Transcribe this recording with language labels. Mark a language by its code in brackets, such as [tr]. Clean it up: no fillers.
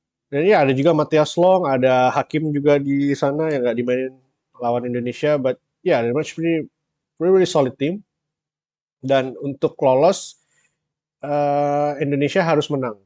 [id] Dan ya ada juga Matthias Long, ada Hakim juga di sana yang nggak dimainin lawan Indonesia. [en] But ya, yeah, they're much really solid team. [id] Dan untuk lolos, Indonesia harus menang.